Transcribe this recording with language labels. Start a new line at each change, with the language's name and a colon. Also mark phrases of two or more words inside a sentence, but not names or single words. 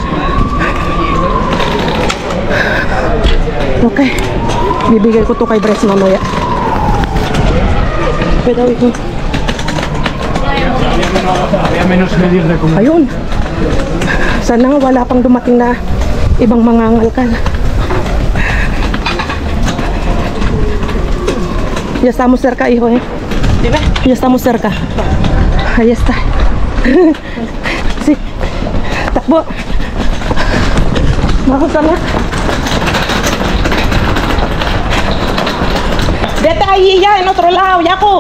Filipino: Okay, bibigay ko to kay Bres mamaya. Pwede ito. Ayun, sana wala pang dumating na ibang mga ngalkal.
Spanish: Ya estamos cerca, hijo, ¿Dime? Ya estamos cerca. Ahí está. Sí. Takbo. Vamos a ver. Vete ahí ya, en otro lado, Jacob.